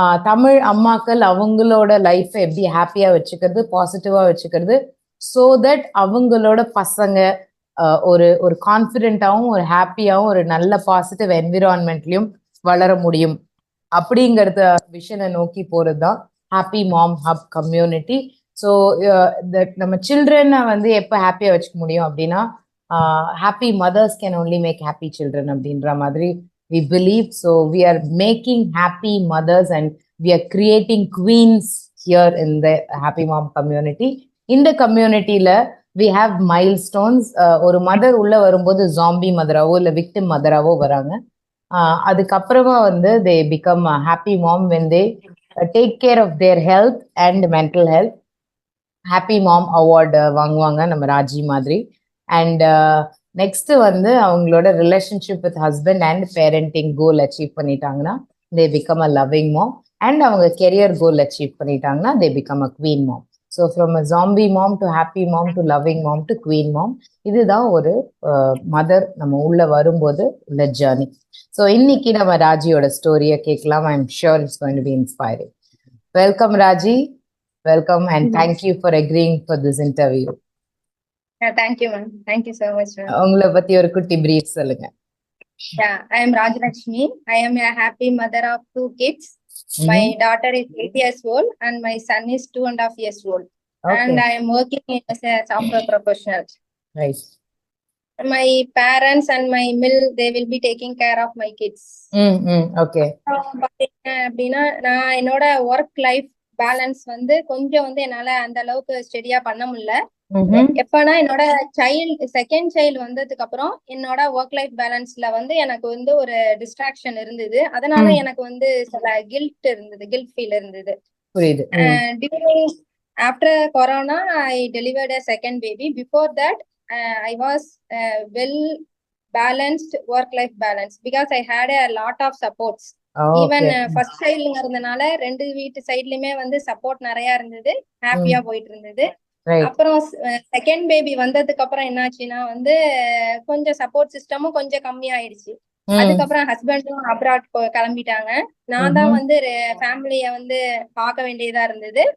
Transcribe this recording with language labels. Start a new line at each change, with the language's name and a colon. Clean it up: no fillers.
Tamil: தமிழ் அம்மாக்கள் அவங்களோட லைஃப்பை எப்படி ஹாப்பியாக வச்சுக்கிறது, பாசிட்டிவாக வச்சுக்கிறது, ஸோ தட் அவங்களோட பசங்க ஒரு ஒரு கான்ஃபிடென்ட்டாகவும் ஒரு ஹாப்பியாகவும் ஒரு நல்ல பாசிட்டிவ் என்விரான்மெண்ட்லையும் வளர முடியும் அப்படிங்கிறத விஷனை நோக்கி போகிறது தான் ஹாப்பி மாம் ஹப் கம்யூனிட்டி. ஸோ நம்ம சில்ட்ரனை வந்து எப்போ ஹாப்பியாக வச்சுக்க முடியும் அப்படின்னா,
English: happy mothers can only make happy children
Tamil: அப்படின்ற மாதிரி
English: we believe. So we are making happy mothers and we are creating queens here in the happy mom community. In the community la we have milestones.
Tamil: ஒரு mother உள்ள வரும்போது zombie மதராவோ இல்லை victim மதராவோ வராங்க. அதுக்கப்புறமா வந்து
English: they become a happy mom when they take care of their health and mental health.
Tamil: Happy mom award வாங்குவாங்க நம்ம ராஜி மாதிரி. அண்ட் நெக்ஸ்ட் வந்து அவங்களோட relationship with husband and parenting goal achieve பண்ணிட்டாங்கன்னா
English: They become a loving mom.
Tamil: And அவங்க career goal achieve பண்ணிட்டாங்கன்னா
English: They become a queen mom.
Tamil: So
English: from a zombie mom to happy mom to loving mom to queen mom,
Tamil: இதுதான் ஒரு mother நம்ம உள்ள வரும்போது உள்ள journey. So இன்னைக்கு நம்ம ராஜியோட ஸ்டோரியை கேட்கலாம்.
English: I am sure it's going to be inspiring. Welcome Raji. Welcome and thank you for agreeing for this interview. Thank you, ma'am. Thank you so much, ma'am.
Tamil: உங்களை பத்தி ஒரு குட்டி brief சொல்லுங்க.
English: I am Rajlakshmi. I am a happy mother of 2 kids. My daughter is 8 years old and my son is 2.5 years old. Okay. And I am working as a software professional. Right. My parents and my mill, they will be taking care of my kids. Okay.
Tamil: அப்படின்னா நான் என்னோட work life balance வந்து கொஞ்சம் வந்து என்னால அந்த அளவுக்கு ஸ்டெடியா பண்ண முடியல. எப்பனா என்னோட செகண்ட் சைல்டு வந்ததுக்கு அப்புறம் என்னோட ஒர்க் லைஃப் பேலன்ஸ்ல வந்து எனக்கு வந்து ஒரு டிஸ்ட்ராக்ஷன் இருந்தது. அதனால எனக்கு வந்து சில கில்ட் ஃபீல் இருந்தது.
English: During after corona I delivered a second baby. Before that I was well balanced work life balance because I had a lot of supports.
Tamil: Even first சைல்டுங்கிறதுனால 2 வீட்டு சைட்லயுமே வந்து சப்போர்ட் நிறைய இருந்தது, ஹாப்பியா போயிட்டு இருந்தது. அப்புறம் செகண்ட் பேபி வந்ததுக்கு அப்புறம் என்னாச்சுன்னா வந்து கொஞ்சம் சப்போர்ட் சிஸ்டமும் கொஞ்சம் கம்மி ஆயிடுச்சு. அதுக்கப்புறம் ஹஸ்பண்டும் அப்ராட் கிளம்பிட்டாங்க. நான் தான் வந்து ஃபேமிலிய வந்து பார்க்க வேண்டியதா இருந்தது.